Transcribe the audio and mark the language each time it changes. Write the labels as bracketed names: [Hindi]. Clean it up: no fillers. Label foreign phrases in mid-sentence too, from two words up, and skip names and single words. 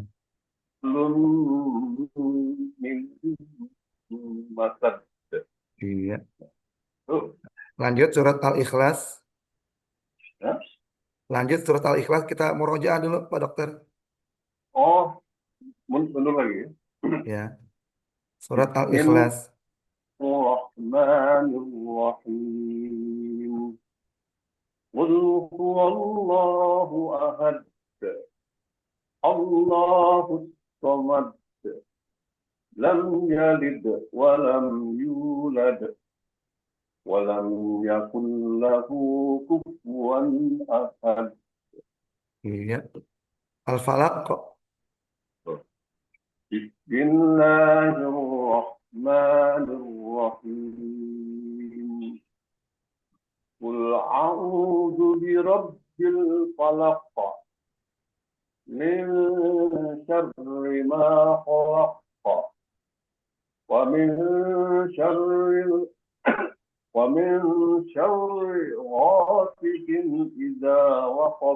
[Indonesian] Belum mim masad. iya. Tuh, Lanjut surat Al-Ikhlas. ya? Lanjut surat Al-Ikhlas, kita murojaah dulu Pak Dokter. Oh, mundur lagi. Ya, surat Al-Ikhlas. [Arabic] بسم الله الرحمن الرحيم. قل هو الله أحد. الله الصمد. لم يلد ولم يولد ولم يكن له كفوا أحد. [Indonesian] Iya. Al-Falaq kok. [Arabic] بسم الله الرحمن الرحيم. قل أعوذ برب الفلق من شر ما خلق ومن شر ma khalaq wa min syarri ومن شر غاسق إذا وقب